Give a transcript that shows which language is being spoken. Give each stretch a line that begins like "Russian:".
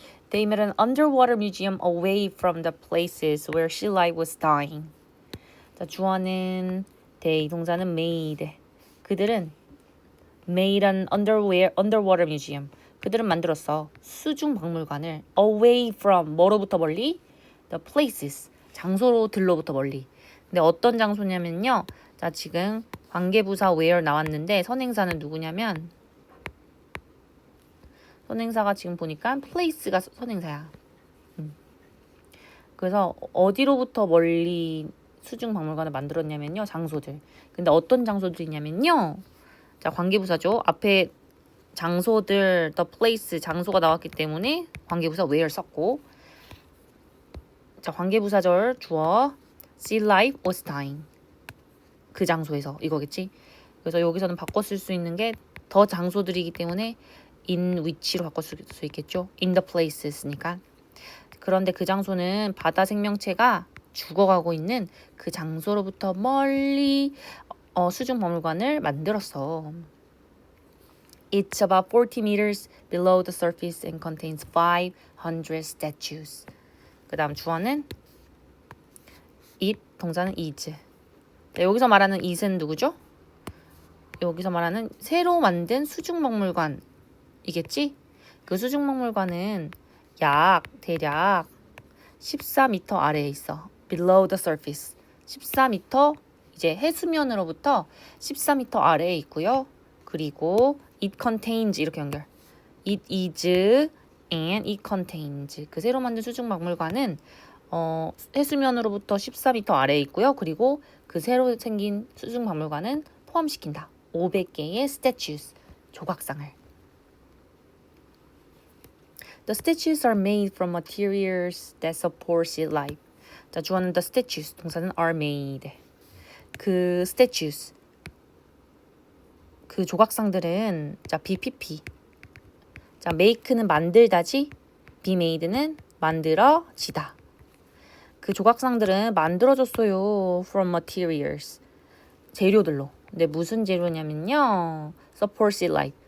English: They made an underwater museum away from the places where sea life was dying.
Korean: 자, 주어는 they, 동사는 made.
English: 그들은 made an underwater museum.
Korean: 그들은 만들었어. 수중 박물관을 away from 뭐로부터 멀리?
English: The places.
Korean: 장소로들로부터 멀리. 근데 어떤 장소냐면요. 자, 지금 관계부사 where 나왔는데 선행사는 누구냐면 선행사가 지금 보니까 place가 선행사야. 그래서 어디로부터 멀리 수중 박물관을 만들었냐면요. 장소들. 근데 어떤 장소들이냐면요. 자, 관계부사죠. 앞에 장소들, the place, 장소가 나왔기 때문에 관계부사 where 썼고 자, 관계부사절 주어
English: sea life was dying.
Korean: 그 장소에서 이거겠지. 그래서 여기서는 바꿔 쓸 수 있는 게 더 장소들이기 때문에 in which로 바꿔 쓸 수 있겠죠. in the places니까. 그런데 그 장소는 바다 생명체가 죽어가고 있는 그 장소로부터 멀리 수중 박물관을 만들었어.
English: It's about 40 meters below the surface and contains 500 statues.
Korean: 그 다음 주어는 it, 동사는 is. 자, 여기서 말하는 it은 누구죠? 여기서 말하는 새로 만든 수중박물관이겠지? 그 수중박물관은 대략 14m 아래에 있어.
English: Below the surface.
Korean: 14m 이제 해수면으로부터 14m 아래에 있고요. 그리고 it contains 이렇게 연결.
English: It is and it contains.
Korean: 그 새로 만든 수중박물관은 해수면으로부터 14m 아래에 있고요. 그리고 그 새로 생긴 수중박물관은 포함시킨다. 500개의 statues, 조각상을.
English: The statues are made from materials that support sea life.
Korean: 자, 주어는 the statues, 동사는 are made. 그 statues, 그 조각상들은 자, BPP. 자, make는 만들다지, be made는 만들어지다. 그 조각상들은 만들어졌어요.
English: From materials.
Korean: 재료들로. 근데 무슨 재료냐면요.
English: Support sea life.